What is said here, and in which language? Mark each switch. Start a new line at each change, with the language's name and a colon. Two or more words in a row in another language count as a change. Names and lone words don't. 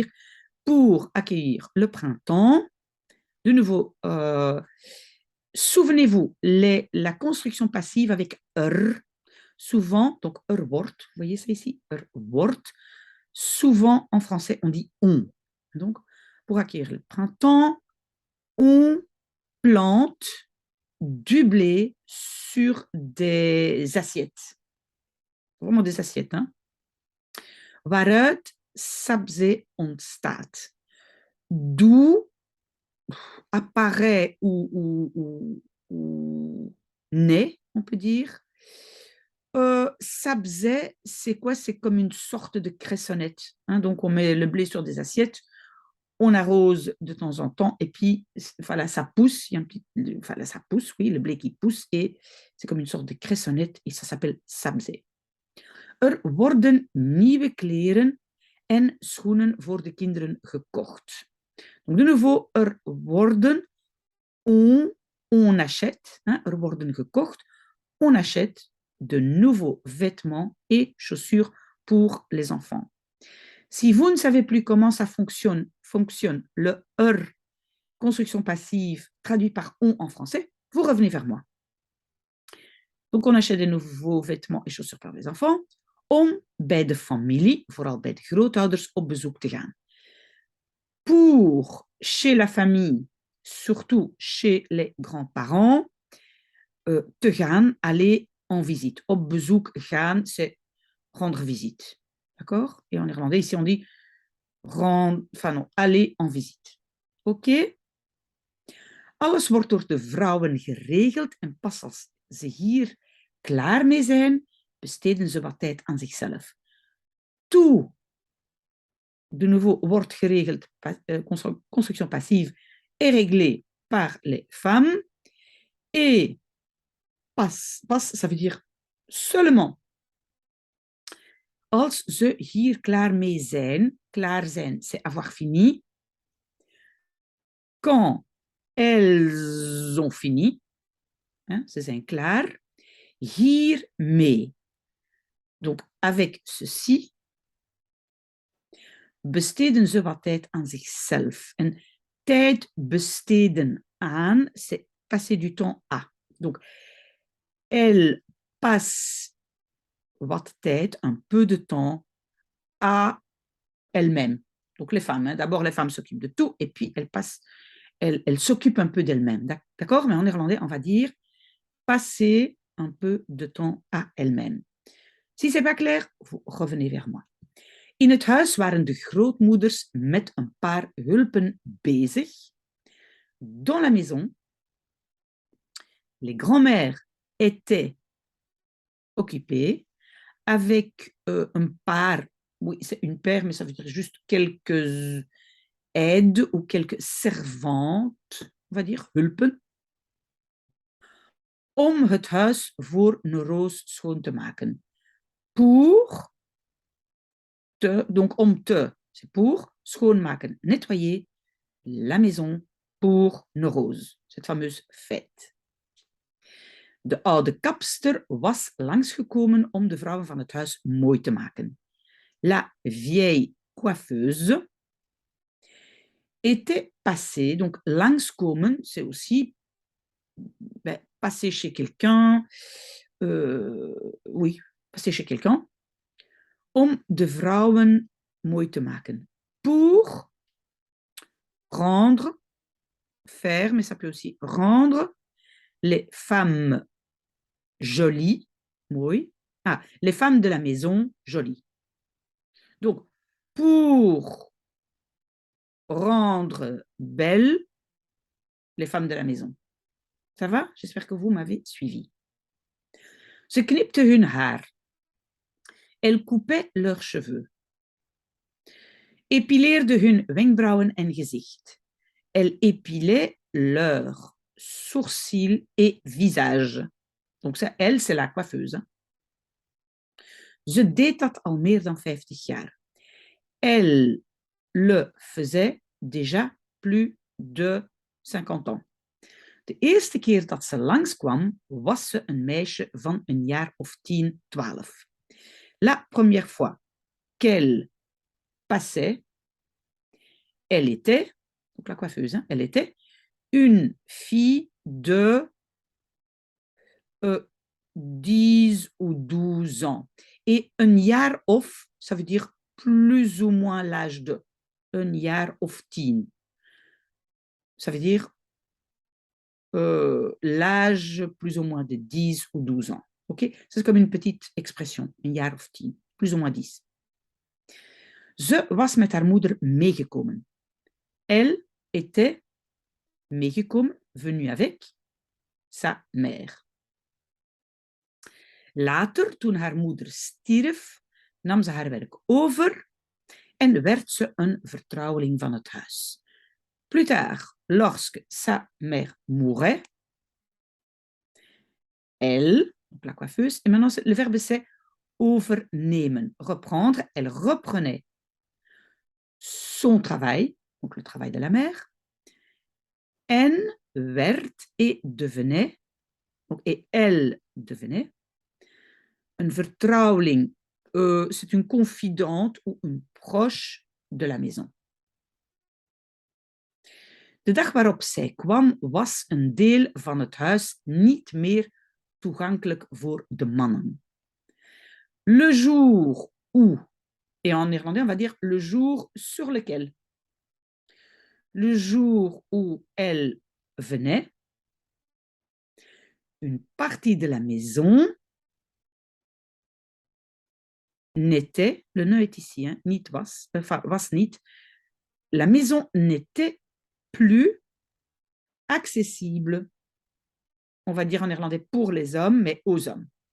French: Pour accueillir le printemps. De nouveau, souvenez-vous, la construction passive avec souvent, donc wordt, vous voyez ça ici, wordt, souvent en français on dit on. Donc, pour accueillir le printemps, on plante du blé sur des assiettes. Vraiment des assiettes, hein.
Dutch: Waaruit sabze ontstaat.
French: D'où apparaît ou naît, on peut dire. Sabze, c'est quoi? C'est comme une sorte de cressonnette. Hein? Donc, on met le blé sur des assiettes, on arrose de temps en temps, et puis, voilà, ça pousse. Il y a voilà, ça pousse, oui, le blé qui pousse, et c'est comme une sorte de cressonnette, et ça s'appelle sabze.
Dutch: Worden nieuwe kleren en schoenen voor de kinderen gekocht.
French: Donc, de nouveau, worden, on achète, hein,
Dutch: worden gekocht,
French: on achète de nouveaux vêtements et chaussures pour les enfants. Si vous ne savez plus comment ça fonctionne le construction passive traduit par on en français, vous revenez vers moi. Donc, on achète de nouveaux vêtements et chaussures pour les enfants
Dutch: om bij de familie, vooral bij de grootouders, op bezoek te gaan.
French: Pour chez la famille, surtout chez les grands-parents,
Dutch: te gaan,
French: aller en visite.
Dutch: Op bezoek gaan,
French: c'est rendre visite. D'accord? Et en néerlandais, ici, on dit aller en visite. OK?
Dutch: Alles wordt door de vrouwen geregeld en pas als ze hier klaar mee zijn, besteden ze wat tijd aan zichzelf.
French: Tout, de nouveau,
Dutch: wordt geregeld,
French: construction passive, est réglé par les femmes. Et passe, ça veut dire seulement
Dutch: Als ze hier klaar mee zijn, klaar zijn,
French: c'est avoir fini. Quand elles ont fini, hein,
Dutch: ze zijn klaar, hiermee.
French: Donc, avec ceci,
Dutch: besteden ze wat tijd aan zichzelf. En tijd besteden aan,
French: c'est passer du temps à. Donc, elle passe
Dutch: wat tijd,
French: un peu de temps, à elle-même. Donc, les femmes, hein, d'abord, les femmes s'occupent de tout, et puis elles s'occupent un peu d'elles-mêmes. D'accord? Mais en néerlandais, on va dire passer un peu de temps à elle-même. Si c'est pas clair, vous revenez vers moi.
Dutch: In het huis waren de grootmoeders met een paar hulpen bezig.
French: Dans la maison, les grands-mères étaient occupées avec un paar, oui, c'est une paire, mais ça veut dire juste quelques aides ou quelques servantes, on va dire,
Dutch: hulpen, om het huis voor Roos schoon te maken.
French: Pour donc
Dutch: om te,
French: c'est pour, schoonmaken, nettoyer la maison pour Rose, cette fameuse fête.
Dutch: De oude kapster was langsgekomen om de vrouwen van het huis mooi te maken.
French: La vieille coiffeuse était passée, donc langskomen, c'est aussi passer chez quelqu'un, oui, passer chez quelqu'un,
Dutch: om de vrouwen mooi te maken.
French: Pour rendre, faire, mais ça peut aussi rendre les femmes jolies, oui. Ah, les femmes de la maison jolies. Donc, pour rendre belles les femmes de la maison. Ça va? J'espère que vous m'avez suivi.
Dutch: Ze knipten hun haar.
French: Elles coupaient leurs cheveux.
Dutch: Épileerden hun wenkbrauwen en gezicht.
French: Elles épilaient leurs sourcils et visage. Donc ça, elle, c'est la coiffeuse.
Dutch: Ze deed dat al meer dan 50 jaar.
French: Elle le faisait déjà plus de 50 ans.
Dutch: De eerste keer dat ze langskwam, was ze een meisje van een jaar of 10, 12.
French: La première fois qu'elle passait, elle était, donc la coiffeuse, hein, elle était une fille de 10 ou 12 ans. Et un
Dutch: jaar of,
French: ça veut dire plus ou moins l'âge de. Un
Dutch: jaar of
French: 10. Ça veut dire l'âge plus ou moins de 10 ou 12 ans. Ok? C'est comme une petite expression,
Dutch: een jaar of 10,
French: plus ou moins 10.
Dutch: Ze was met haar moeder meegekomen.
French: Elle était meegekomen, venue avec sa mère.
Dutch: Later, toen haar moeder stierf, nam ze haar werk over en werd ze een vertrouweling van het huis.
French: Plus tard, lorsque sa mère mourait, elle, donc la coiffeuse, et maintenant le verbe c'est overnemen, reprendre, elle reprenait son travail, donc le travail de la mère,
Dutch: en werd
French: et devenait, donc, et elle devenait,
Dutch: een vertrouweling,
French: c'est une confidente ou une proche de la maison.
Dutch: De dag waarop zij kwam, was een deel van het huis niet meer toegankelijk voor de mannen.
French: Le jour où, et en néerlandais on va dire le jour sur lequel, le jour où elle venait, une partie de la maison n'était, le ne est ici, hein,
Dutch: niet was, enfin was niet,
French: la maison n'était plus accessible, on va dire en néerlandais pour les hommes, mais aux hommes.